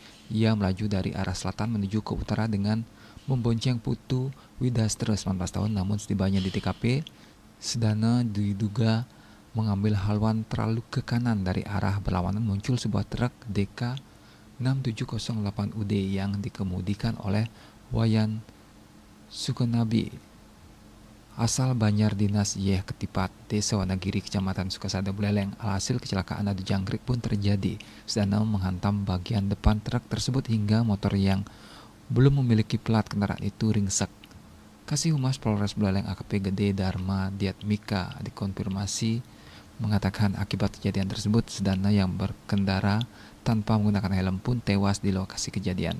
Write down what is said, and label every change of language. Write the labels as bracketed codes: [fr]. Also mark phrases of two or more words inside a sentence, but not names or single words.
[id] Ia melaju dari arah selatan menuju ke utara dengan membonceng Putu Widastra 19 tahun, namun setibanya di TKP, Sedana diduga mengambil haluan terlalu ke kanan. Dari arah berlawanan muncul sebuah truk DK 6708UD yang dikemudikan oleh Wayan Sukenabi asal Banjardinas Yeh Ketipat, Desa Wanagiri, Kecamatan Sukasada, Buleleng. Alhasil kecelakaan adu jangkrik pun terjadi. Sedana menghantam bagian depan truk tersebut hingga motor yang belum memiliki plat kendaraan itu ringsek. Kasih Humas Polres Buleleng AKP Gede Dharma Diatmika dikonfirmasi mengatakan akibat kejadian tersebut Sedana yang berkendara tanpa menggunakan helm pun tewas di lokasi kejadian.